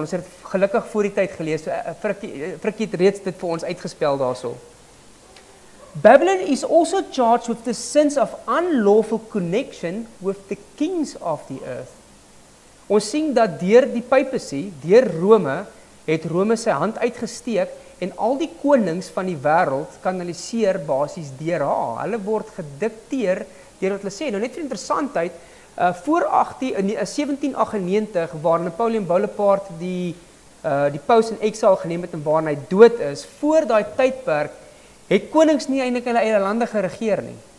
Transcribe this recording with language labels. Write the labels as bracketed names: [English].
[Afrikaans] Ons het gelukkig voor die tyd gelees. So Frikkie het reeds dit vir ons uitgespel daarso. [English] Babylon is also charged with the sins of unlawful connection with the kings of the earth. [Afrikaans] Ons sien dat deur die papacy, deur Rome, het Rome sy hand uitgesteek en al die konings van die wêreld kanaliseer basies deur haar. Hulle word gedikteer deur wat hulle sê. Nou net vir interessantheid, voor 1798 waar Napoleon Bonaparte die paus [English] in exile [Afrikaans] geneem het en waar hy dood is, voor daai tydperk het konings nie eintlik hulle eie lande geregeer nie.